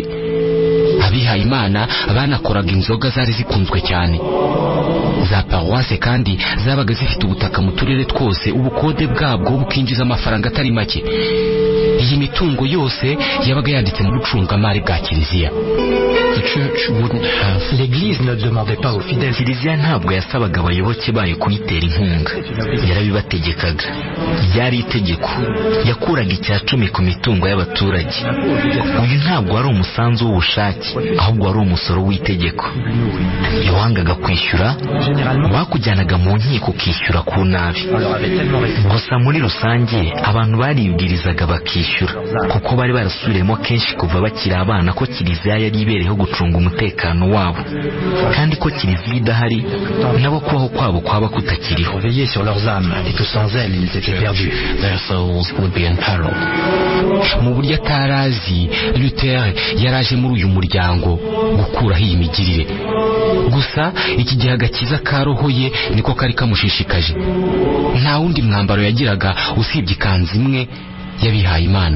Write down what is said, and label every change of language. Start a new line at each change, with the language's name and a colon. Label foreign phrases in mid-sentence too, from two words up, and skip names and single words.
Kinyarwanda: Abihaye Imana banakoraga inzoga zari zikunzwe cyane. Za paroisse kandi zabaga zifite ubutaka mu turere twose, ubukode bwabwo bukinjiza amafaranga atari make. Iyi mitungo yose yabaga yanditse mu bucungamari bwa kiliziya.
French: L'église ne demandait pas aux fidèles.
Kinyarwanda: Kiliziya ntabwo yasabaga abayoboke bayo kuyitera inkunga, yarabibategekaga. Ryari itegeko. Yakuraga 10% ku mitungo y'abaturage. Uyu ntabwo wari umusanzu w'ubushake, ahubwo wari umusoro w'itegeko. Iyo wangaga kwishyura bakujyanaga mu nkiko ukishyura ku nabi. Gusa muri rusange abantu baribwirizaga bakishyura, kuko bari barasubiremo kenshi kuva bakiri abana ko kiliziya yari ibereyeho gucunga umutekano wabo, kandi ko kiliziya idahari nabo kubaho kwabo kwaba kutakiriho.
French: Veiller sur leurs âmes, et que sans elles ils étaient perdus.
English: Their souls would be in peril.
Kinyarwanda: Mu buryo atarazi, Luther yaraje muri uyu muryango gukuraho iyi migirire. Gusa iki gihe agakiza ka roho ye niko kari kamushishikaje. Nta wundi mwambaro yagiraga usibye ikanzu imwe y'abihaye Imana.